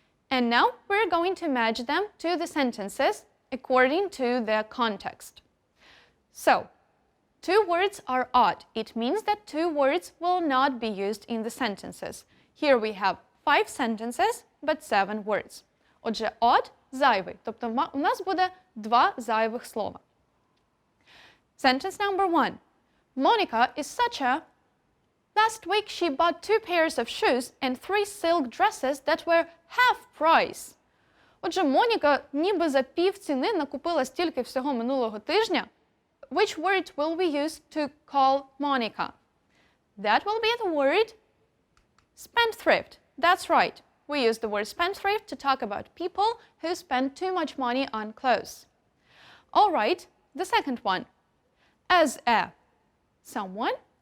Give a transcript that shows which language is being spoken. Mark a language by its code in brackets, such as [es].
[en] And now we're going to match them to the sentences according to their context. So, 2 words are odd. It means that 2 words will not be used in the sentences. Here we have 5 sentences, but 7 words. [uk] Отже, odd – зайвий, тобто у нас буде 2 зайвих слова. [en] Sentence number 1. Monica is such a... Last week she bought 2 pairs of shoes and 3 silk dresses that were half price. [uk] Отже, Моніка ніби за пів ціни накупила стільки всього минулого тижня. [en] Which word will we use to call Monica? That will be the word spendthrift. That's right. We use the word spendthrift to talk about people who spend too much money on clothes. All right, the second one. As a someone.